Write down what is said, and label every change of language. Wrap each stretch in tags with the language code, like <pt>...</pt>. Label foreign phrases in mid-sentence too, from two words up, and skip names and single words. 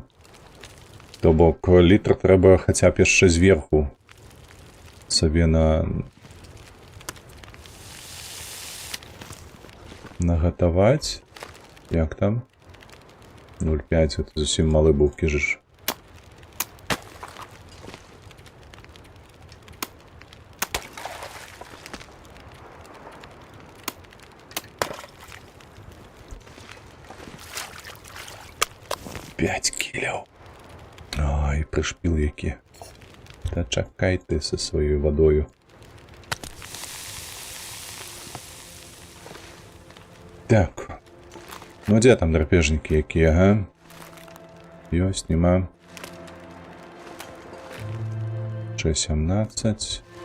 <be>То бок літр трэба хаця б яшчэ зверху сабе нагатаваць. Як там? 0,5, это зусім малы быў кіжыш. П'ять кіляў. Ай, прышпіл які. Та чакай ты са сваёй вадою. Так. Ну дзе там драпежнікі якія, га? Ёсць, нема. 17.</be>